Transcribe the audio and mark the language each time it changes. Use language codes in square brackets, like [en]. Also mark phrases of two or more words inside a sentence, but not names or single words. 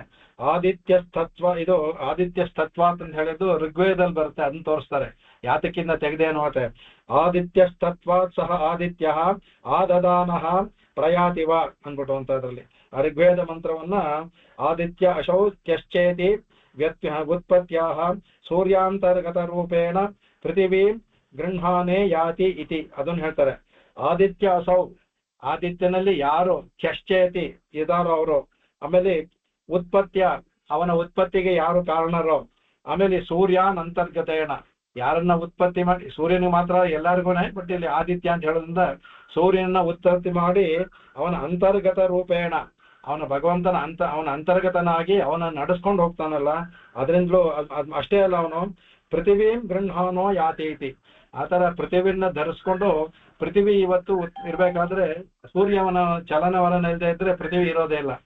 [kn] ಆದಿತ್ಯ ತತ್ವ, ಇದು ಆದಿತ್ಯ ತತ್ವ ಅಂತ ಹೇಳಿದ್ದು ಋಗ್ವೇದದಲ್ಲಿ ಬರುತ್ತೆ, ಅದನ್ನ ತೋರಿಸ್ತಾರೆ ಯಾತಕ್ಕಿಂತ ತೆಗೆದೇನು ಅಂತ. ಆದಿತ್ಯ ತತ್ವ ಸಹ [sa] ಆದಿತ್ಯ ಆದದಾನಃ ಪ್ರಯಾತಿವ [kn] ಅಂದ್ಬಿಟ್ಟು ಅಂತ ಅದರಲ್ಲಿ ಆ ಋಗ್ವೇದ ಮಂತ್ರವನ್ನ [sa] ಆದಿತ್ಯ ಅಶೌ ತ್ಯಶ್ಚೇತಿ ಉತ್ಪತ್ತ್ಯಾಹ ಸೂರ್ಯಾಂತರ್ಗತ ರೂಪೇಣ ಪೃಥಿವೀ ಗೃಹಾನೇ ಯಾತಿ ಇತಿ [kn] ಅದನ್ನು ಹೇಳ್ತಾರೆ. [sa] ಆದಿತ್ಯ ಅಸೌ, [kn] ಆದಿತ್ಯನಲ್ಲಿ ಯಾರು ತ್ಯಶ್ಚೇತಿ ಇದಾರೋ ಅವರು, ಆಮೇಲೆ ಉತ್ಪತ್ತ್ಯ ಅವನ ಉತ್ಪತ್ತಿಗೆ ಯಾರು ಕಾರಣರೋ, ಆಮೇಲೆ ಸೂರ್ಯಾನ್ ಅಂತರ್ಗತೇನ ಯಾರನ್ನ ಉತ್ಪತ್ತಿ ಮಾಡಿ, ಸೂರ್ಯನಿಗೆ ಮಾತ್ರ ಎಲ್ಲರಿಗೂ, ಬಟ್ ಇಲ್ಲಿ ಆದಿತ್ಯ ಅಂತ ಹೇಳೋದ್ರಿಂದ ಸೂರ್ಯನ ಉತ್ಪತ್ತಿ ಮಾಡಿ ಅವನ [sa] ಅಂತರ್ಗತ ರೂಪೇಣ, [kn] ಅವನ ಭಗವಂತನ ಅವನ ಅಂತರ್ಗತನಾಗಿ ಅವನ ನಡೆಸ್ಕೊಂಡು ಹೋಗ್ತಾನಲ್ಲ, ಅದರಿಂದಲೂ ಅಷ್ಟೇ ಅಲ್ಲ, ಅವನು [sa] ಪೃಥಿವೀ ಗೃಹಾನೋ ಯಾತೀತಿ, [kn] ಆತರ ಪೃಥಿವಿನ ಧರಿಸ್ಕೊಂಡು, ಪೃಥಿವಿ ಇವತ್ತು ಇರ್ಬೇಕಾದ್ರೆ ಸೂರ್ಯವನ ಚಲನವಲನ ಇಲ್ಲದೆ ಇದ್ರೆ ಪೃಥಿವಿ ಇರೋದೇ ಇಲ್ಲ.